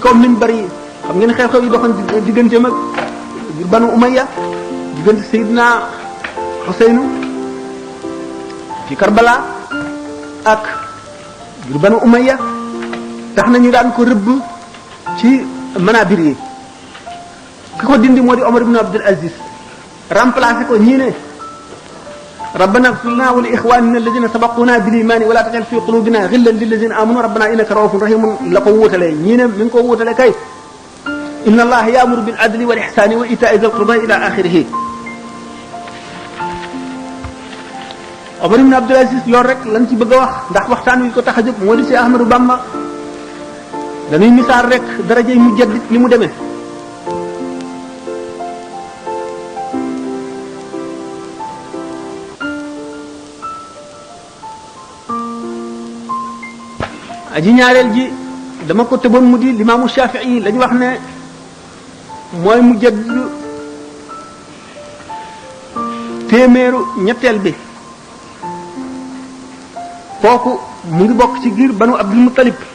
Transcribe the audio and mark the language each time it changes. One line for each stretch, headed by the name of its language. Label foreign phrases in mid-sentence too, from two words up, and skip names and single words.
Wolof: kaw minbar yi xam ngeen xew-xew yi doxoon digganteem ak Banu Umayya diggante Seydina Xuseynu ci Karbala ak Banu Umayya tax nañu daan ko rëbb ci manabir yi ki ko dindi moo di Omar ibn Abdul Aziz remplacé ko ñii ne
Arabic: ربنا اغفر لنا ولإخواننا الذين سبقونا بالإيمان ولا تجعل في قلوبنا غلا للذين آمنوا ربنا إنك رءوف رحيم
Wolof: la ko wuutalee ñii ne mi ngi ko wuutalee kay
Arabic: إن الله يأمر بالعدل والإحسان وإيتاء ذي القربى إلى آخره
Wolof: Omar ibn Abdul Aziz loolu rek lañ ci bëgg a wax ndax waxtaan wi ko tax a jóg moo di si Ahmadou Bamba dañuy misaal rek darajey mu jaddit li mu demee aji ñaareel ji dama ko tëboon mu di limaamu Shafii la ñu wax ne mooy mu jaddit téeméeru ñetteel bi kooku mu ngi bokk ci giir Banu Abdul Muttalib